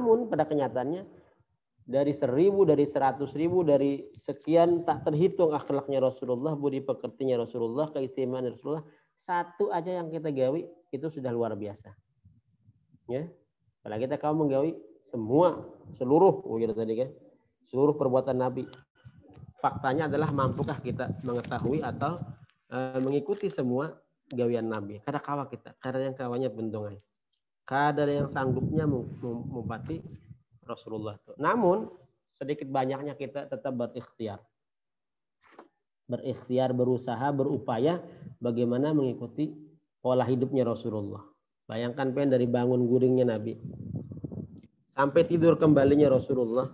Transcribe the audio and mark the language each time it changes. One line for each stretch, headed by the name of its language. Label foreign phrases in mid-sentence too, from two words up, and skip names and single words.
Indonesian: Namun pada kenyataannya dari 1000, dari 100.000, dari sekian tak terhitung akhlaknya Rasulullah, budi pekertinya Rasulullah, keistimewaan Rasulullah, satu aja yang kita gawi itu sudah luar biasa. Ya. Kalau kita menggawi seluruh tadi kan, seluruh perbuatan Nabi. Faktanya adalah mampukah kita mengetahui atau mengikuti semua gawian Nabi.
Banjar: Kada kawa kita, karena yang kawanya bentongan.
Indonesian: kadar yang sanggupnya mempati Rasulullah. Namun sedikit banyaknya kita tetap berikhtiar. Berikhtiar, berusaha, berupaya bagaimana mengikuti pola hidupnya Rasulullah. Bayangkan dari bangun guringnya Nabi sampai tidur kembalinya Rasulullah.